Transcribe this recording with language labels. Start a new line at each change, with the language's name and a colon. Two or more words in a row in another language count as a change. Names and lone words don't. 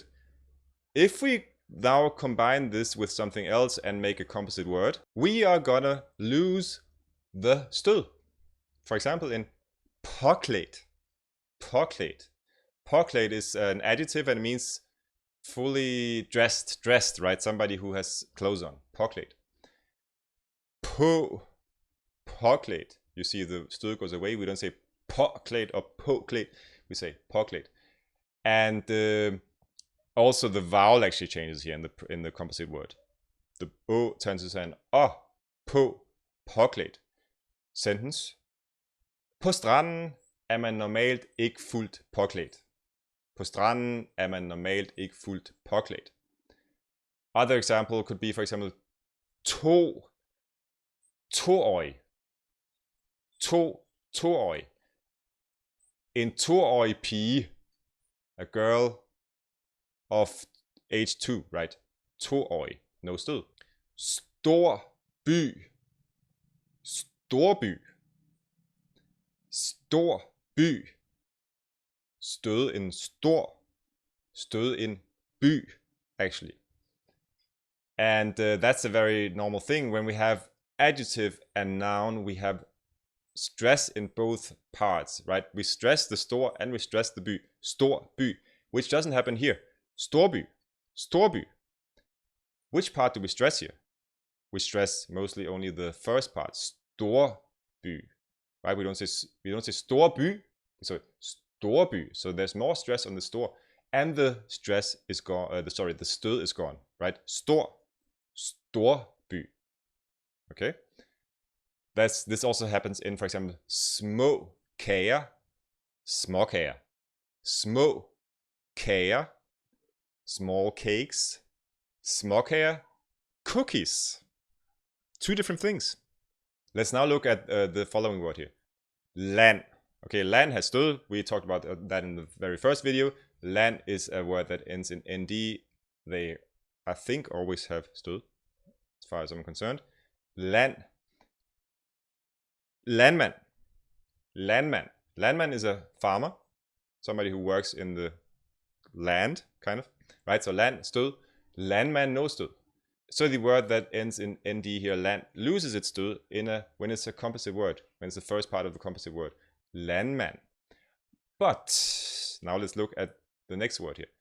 English: If we now combine this with something else and make a composite word, we are gonna lose the STØD. For example, in påklædt. Påklædt. Påklædt is an adjective and it means fully dressed, right? Somebody who has clothes on.
Danish: Påklædt. På. Påklædt.
English: You see the STØD goes away. We don't say påklædt or påklædt. We say påklædt. And also the vowel actually changes here in the composite word. The å turns into an å,
Danish: på, påklædt.
English: Sentence.
Danish: På stranden er man normalt ikke fuldt påklædt. På stranden er man normalt ikke fuldt påklædt.
English: Other example could be, for example,
Danish: toårig. Toårig. En toårig pige,
English: a girl of age 2, right?
Danish: Toårig, no STØD. Stor by. Storby. Stor by.
English: STØD in stor. STØD in by, actually. And that's a very normal thing. When we have adjective and noun, we have stress in both parts, right? We stress the stor and we stress the by.
Danish: Stor by,
English: which doesn't happen here.
Danish: Storby. Storby.
English: Which part do we stress here? We stress mostly only the first part. Storby. Right? We don't say storby. We say storby. So there's more stress on the stor, and the stress is gone. The STØD is gone. Right? Storby. Okay. This also happens in, for example,
Danish: små kager, småkager. Små kager,
English: small cakes. Småkager, cookies. Two different things. Let's now look at the following word here. Land. Okay, land has STØD. We talked about that in the very first video. Land is a word that ends in nd. They, I think, always have STØD, as far as I'm concerned.
Danish: Land. Landmand.
English: Landman. Landman is a farmer. Somebody who works in the land, kind of. Right? So land, STØD. Landman, no STØD. So the word that ends in nd here, land, loses its STØD when it's a composite word. When it's the first part of the composite word.
Danish: Landman.
English: But now let's look at the next word here.